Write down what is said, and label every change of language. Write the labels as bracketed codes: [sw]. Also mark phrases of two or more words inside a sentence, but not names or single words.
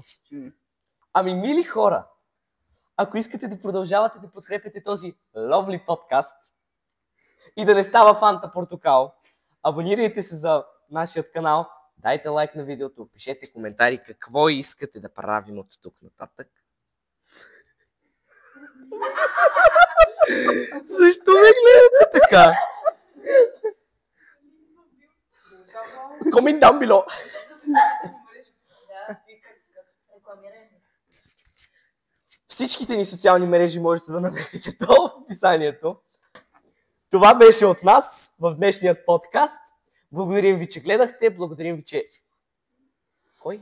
[bg] Ами, мили хора, ако искате да продължавате да подкрепяте този lovely подкаст и да не става Фанта Портокал, абонирайте се за нашия канал, дайте лайк на видеото, пишете коментари какво искате да правим от тук нататък. Защо ме гледате така? [en] Comment down below. [bg] Всичките ни социални мрежи можете да намерите долу в описанието. Това беше от нас в днешният подкаст. Благодарим ви, че гледахте. Благодарим ви, че... Кой?